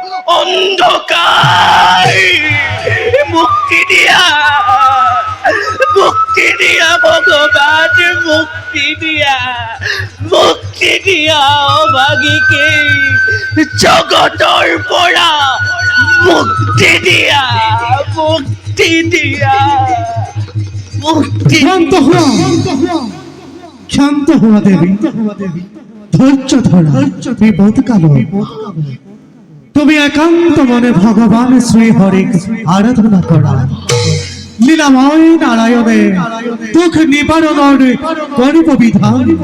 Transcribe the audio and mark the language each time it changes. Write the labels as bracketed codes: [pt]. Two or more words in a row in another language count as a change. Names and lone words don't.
[as] অন্ধকাৰ মুক্তি দিয়া মুক্তি দিয়া ভগবান, মুক্তি দিয়া অভাগীকে জগতৰ পৰা মুক্তি দিয়া, মুক্তি দিয়া, মুক্তি শান্ত হোৱা শান্ত হোৱা দেৱী, ধৈৰ্য ধৰা, বিপদ কালো তুমি একান্ত মনে ভগবান শ্রী হরিক আরাধনা করা। লীলাময় নারায়ণে দুঃখ নিবারণের করিব বিধান।